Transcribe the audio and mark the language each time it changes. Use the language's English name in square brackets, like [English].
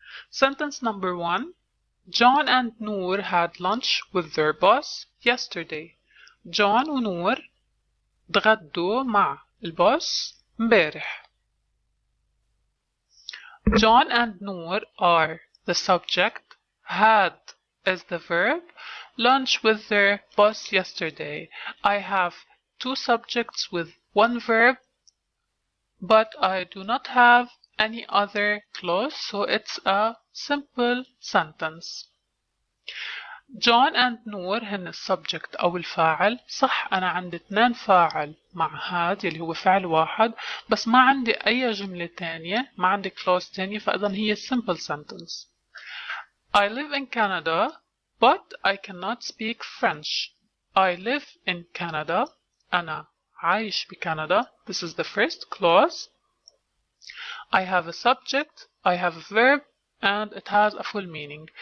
[English] Sentence number 1. John and Noor had lunch with their boss yesterday. [Arabic] John ونور تغدوا مع البوس مبارح. [English] John and Noor are the subject, had is the verb, lunch with their boss yesterday. I have two subjects with one verb, but I do not have any other clause, so it's a simple sentence. [Arabic] John and Noor هن السبجكت أو الفاعل. صح أنا عندي 2 فاعل مع هاد يلي هو فعل واحد، بس ما عندي أي جملة تانية، ما عندي clause تانية، فإذا هي simple sentence. [English] I live in Canada, but I cannot speak French. I live in Canada. [Arabic] أنا عايش بكندا. [English] This is the first clause. I have a subject, I have a verb, and it has a full meaning.